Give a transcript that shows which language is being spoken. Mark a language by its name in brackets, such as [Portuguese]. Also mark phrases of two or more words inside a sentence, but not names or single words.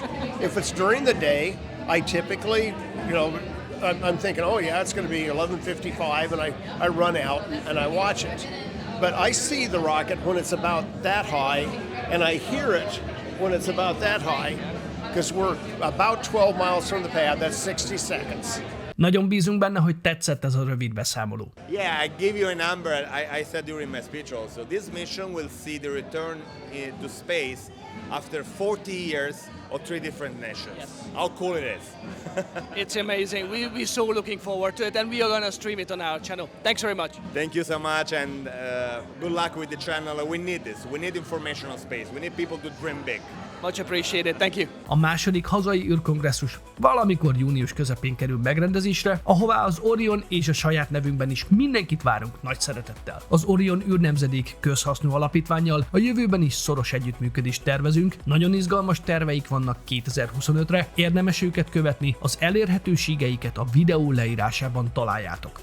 [English] If it's during the day, I typically, you know, I'm thinking, oh yeah, it's going to be 11:55, and I run out and I watch it. But I see the rocket when it's about that high, and I hear it when it's about that high, because we're about 12 miles from the pad. That's 60 seconds. [Hungarian] Nagyon bízunk benne, hogy tetszett ez a rövid beszámoló. [English] Yeah, I give you a number. I said during my speech also. This mission will see the return to space after 40 years of 3 different nations. Yes. How cool it is. It's amazing. We're so looking forward to it, and we are going to stream it on our channel. Thanks very much. Thank you so much, and good luck with the channel. We need this. We need information on space. We need people to dream big. Much appreciated. Thank you. [Hungarian] A második hazai űrkongresszus valamikor június közepén kerül megrendezésre, ahová az Orion és a saját nevünkben is mindenkit várunk nagy szeretettel. Az Orion Űrnemzedék Közhasznú Alapítvánnyal a jövőben is szoros együttműködést tervezünk, nagyon izgalmas terveik vannak 2025-re, érdemes őket követni, az elérhetőségeiket a videó leírásában találjátok.